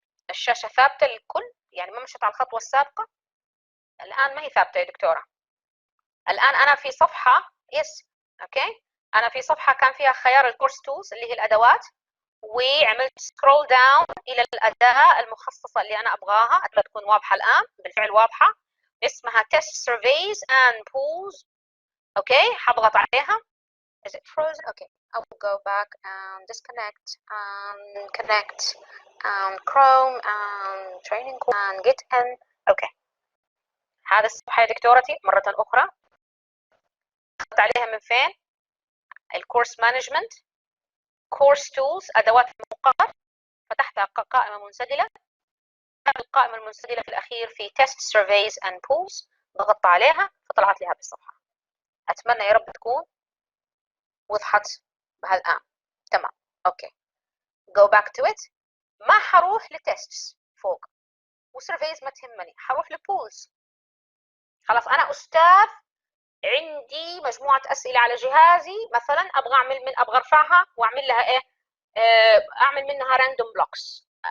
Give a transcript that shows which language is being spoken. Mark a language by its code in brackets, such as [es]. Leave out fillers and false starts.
[ar] الشاشه ثابته للكل، يعني ما مشت على الخطوه السابقه. الان ما هي ثابته يا دكتوره، الان انا في صفحه يس. اوكي، انا في صفحه كان فيها خيار الكورس تولز اللي هي الادوات، وعملت سكرول داون الى الاداه المخصصه اللي انا ابغاها، اتمنى تكون واضحه الان، بالفعل واضحه، اسمها test surveys and polls. اوكي، حضغط عليها. [en] is it frozen? okay, I will go back and disconnect and connect and Chrome and training and get in. [ar] اوكي، هذا الصفحه يا دكتورتي مره اخرى، ضغطت عليها من فين؟ الكورس مانجمنت، كورس تولز، ادوات المقرر، فتحتها قائمه منسدله، القائمه المنسدله في الاخير في test surveys and polls، ضغطت عليها فطلعت لي هذه الصفحه. اتمنى يا رب تكون وضحت الان. تمام. [en] Okay, go back to it. [ar] ما حروح لتيستس فوق وسيرفيز، ما تهمني، حروح لبولز. خلاص انا استاذ، عندي مجموعه اسئله على جهازي مثلا، ابغى ارفعها واعمل لها ايه، اعمل منها راندوم بلوكس.